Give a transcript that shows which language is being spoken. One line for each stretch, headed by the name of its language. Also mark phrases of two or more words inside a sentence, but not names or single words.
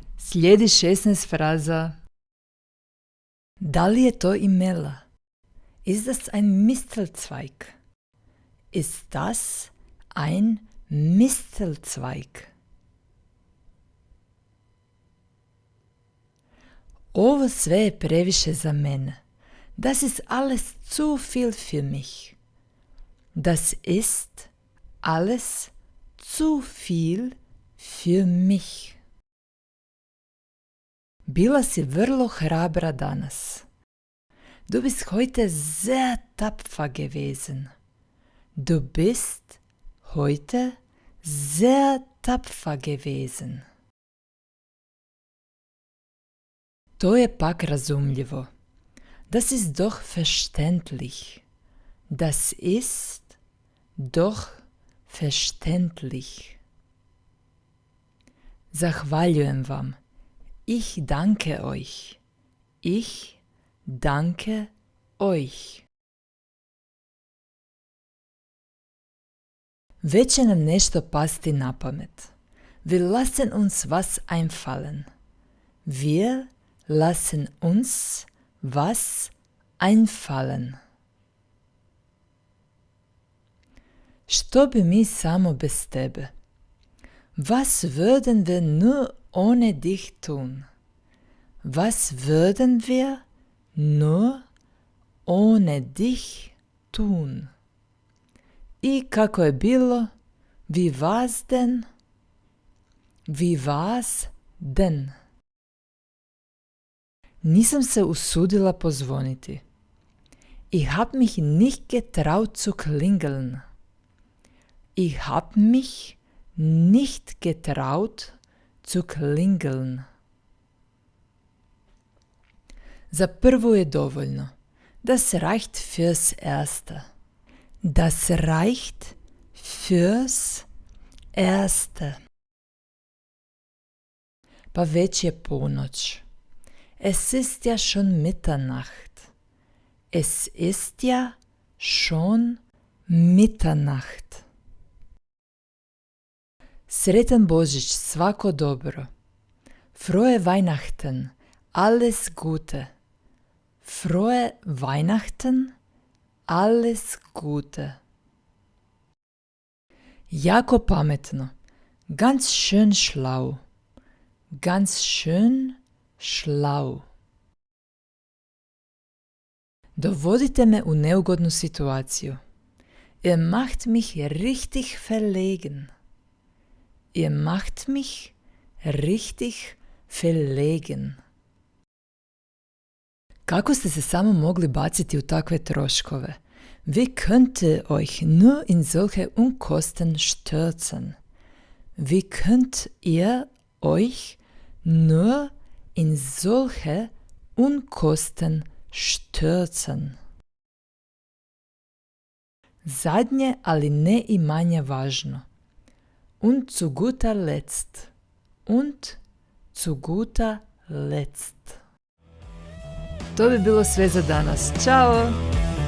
Croatian: Slijedi 16 fraza. Da li je to imela?
German: Ist das ein Mistelzweig? Ist das ein Mistelzweig?
Croatian: Ovo sve je previše za mene.
German: Das ist alles zu viel für mich. Das ist alles zu viel für mich.
Croatian: Bila si vrlo hrabra danas.
German: Du bist heute sehr tapfer gewesen. Du bist heute sehr tapfer gewesen.
Croatian: To je pak razumljivo.
German: Das ist doch verständlich. Das ist doch verständlich.
Croatian: Zahvaljujem vam.
German: Ich danke euch. Ich danke euch.
Croatian: Već će nam nešto pasti na pamet.
German: Wir lassen uns was einfallen. Wir lassen uns was einfallen.
Croatian: Što bi mi samo bez tebe?
German: Was würden wir nur ohne dich tun? Was würden wir nur ohne dich tun?
Croatian: I kako je bilo?
German: Wie war's denn? Wie war's denn?
Croatian: Nisam se usudila pozvoniti.
German: Ich hab mich nicht getraut zu klingeln. Ich hab mich nicht getraut zu klingeln.
Croatian: Za prvo je dovoljno.
German: Das reicht fürs Erste. Das reicht fürs Erste.
Croatian: Pa već je ponoć.
German: Es ist ja schon Mitternacht. Es ist ja schon Mitternacht.
Croatian: Sretan Božić, svako dobro.
German: Frohe Weihnachten, alles Gute. Frohe Weihnachten, alles Gute.
Croatian: Jako pametno.
German: Ganz schön schlau. Ganz schön schlau.
Croatian: Dovodite me u neugodnu situaciju.
German: Ihr macht mich richtig verlegen. Ihr macht mich richtig verlegen.
Croatian: Kako ste se samo mogli baciti u takve troškove?
German: Wie könnt ihr euch nur in solche Unkosten stürzen? Wie könnt ihr euch nur in solche Unkosten stürzen?
Croatian: Zadnje, ali ne i manje važno.
German: Und zu guter Letzt. Und zu guter Letzt.
Croatian: To bi bilo sve za danas. Ćao!